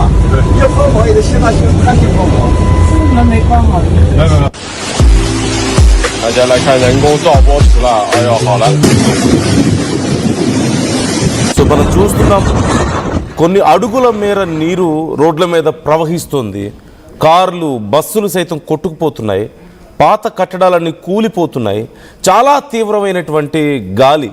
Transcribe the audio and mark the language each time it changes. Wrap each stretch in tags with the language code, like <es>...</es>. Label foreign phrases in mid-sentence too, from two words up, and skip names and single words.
<zh>要帮忙也得先他先帮忙，门没关好。没。大家来看人工造波池了，哎呦，好了。</zh> <te>సో మనం చూస్తున్నాం కొన్ని అడుగుల మేర నీరు రోడ్ల మీద ప్రవహిస్తుంది. కార్లు, బస్సులు సైతం కొట్టుకుపోతున్నాయి. పాత కట్టడాలన్నీ కూలిపోతున్నాయి. చాలా తీవ్రమైనటువంటి గాలి.</te>